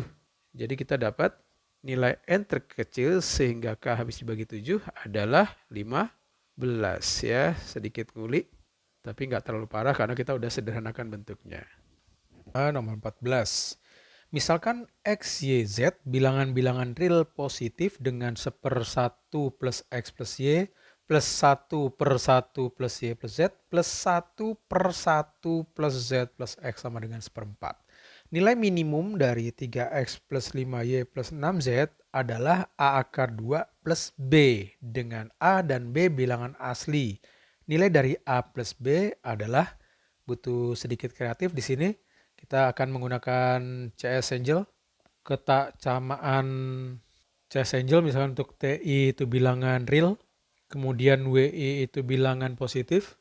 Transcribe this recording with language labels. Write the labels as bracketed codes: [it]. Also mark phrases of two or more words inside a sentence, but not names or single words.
[id] Jadi kita dapat nilai N terkecil sehingga K habis dibagi 7 adalah 15 ya. Sedikit ngulik, tapi nggak terlalu parah karena kita udah sederhanakan bentuknya. Nomor 14. Misalkan X, Y, Z bilangan-bilangan real positif dengan 1/1 plus X plus Y plus 1/1 plus Y plus Z plus 1/1 plus Z plus X sama dengan 1/4. Nilai minimum dari 3X plus 5Y plus 6Z adalah A akar 2 plus B dengan A dan B bilangan asli. Nilai dari A plus B adalah, butuh sedikit kreatif di sini. Kita akan menggunakan CS Angel. Kesamaan CS Angel misalkan untuk TI itu bilangan real, kemudian WI itu bilangan positif.